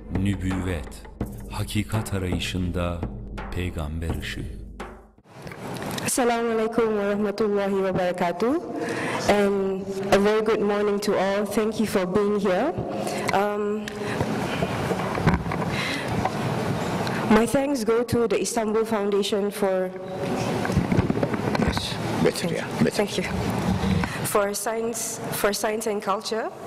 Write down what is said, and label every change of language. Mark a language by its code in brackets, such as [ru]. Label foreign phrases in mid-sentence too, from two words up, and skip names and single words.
[tr] Nübüvvet, hakikat arayışında peygamber ışığı. [ar] السلام عليكم ورحمة الله وبركاته, [en] and a very good morning to all. Thank you for being here. My thanks go to the Istanbul Foundation for Thank you. For science and culture.